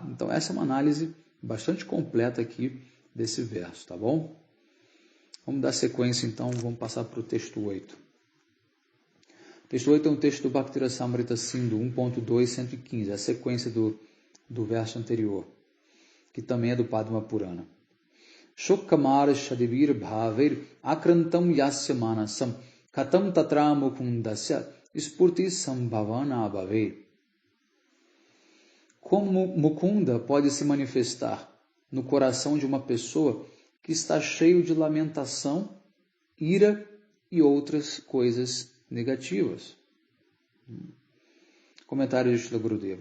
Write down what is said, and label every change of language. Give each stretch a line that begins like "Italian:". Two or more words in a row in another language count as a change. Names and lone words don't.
Portuguese: Então essa é uma análise bastante completa aqui desse verso, tá bom? Vamos dar sequência então, vamos passar para o texto 8. O texto 8 é um texto do Bhakti Rasamrita Sindhu 1.2, 115, a sequência do verso anterior, que também é do Padma Purana.
Sanskrit: शोकामर्षादिभिर् भावैर् आक्रान्तं यस्य मानसम् कथं तत्र मुकुन्दस्य स्फूर्ति सम्भावना भवेत्.
Portuguese: Como Mukunda pode se manifestar no coração de uma pessoa que está cheio de lamentação, ira e outras coisas negativas? Comentário de Srila Gurudeva.